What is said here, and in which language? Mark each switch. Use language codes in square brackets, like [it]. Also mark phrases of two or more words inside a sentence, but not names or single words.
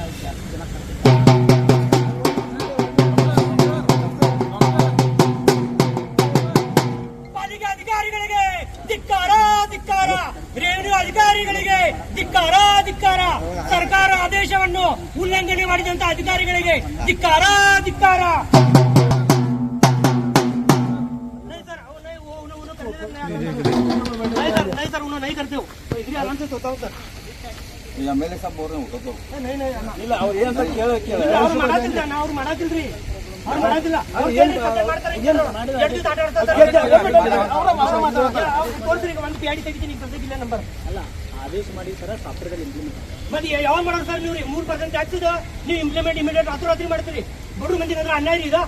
[kn] ಪಾಲಿಕೆ ಅಧಿಕಾರಿಗಳಿಗೆ ಧಿಕ್ಕಾರ ಧಿಕ್ಕಾರ, ರೆವಿನ್ಯೂ ಅಧಿಕಾರಿಗಳಿಗೆ ಧಿಕ್ಕಾರ ಧಿಕ್ಕಾರ, ಸರ್ಕಾರ ಆದೇಶವನ್ನು ಉಲ್ಲಂಘನೆ ಮಾಡಿದಂತ ಅಧಿಕಾರಿಗಳಿಗೆ ಧಿಕ್ಕಾರ ಧಿಕ್ಕಾರ. [hi] नहीं सर उन्होंने नहीं करते हो तो इधर आराम से सोता हूँ सर. एमएलए साहब बोल रहे हो तो नहीं नहीं [kn] ಇಲ್ಲ ಅವ್ರು ಏನು ಅಂತ ಕೇಳ ಅವ್ರು ಮಾಡಾತಿಲ್ಲ ನಾ ಅವ್ರು ಮಾಡಾತಿಲ್ರಿ ಅವ್ರು ಮಾಡಾತಿಲ್ಲ ಅವ್ರು ಏನು ಮಾಡ್ತಾರೆ ಎರಡು ದಿವಸ ಆಟ ಆಡ್ತಾರೆ ತೋರಿಸ್ರಿ ಒಂದು ಪ್ಯಾಡಿ ತೆಗಿತೀನಿ ಸದ್ಯಕ್ಕಿಲ್ಲ ನಂಬರ್ ಅಲ್ಲ ಆದೇಶ ಮಾಡಿ ಸರ್ [en] software implement [kn] ಮತ್ತೆ ಯಾವಾಗ ಮಾಡೋದು ಸರ್ ನೀವು 3% ಟ್ಯಾಕ್ಸ್ ಇದೆ ನೀವು [en] implement immediate [kn] ರಾತ್ರಿ ಮಾಡ್ತೀರಿ ಬಡವ್ರ ಮಂದಿ ಅಂದ್ರೆ ಅನ್ಯಾಯ ಇದೆ.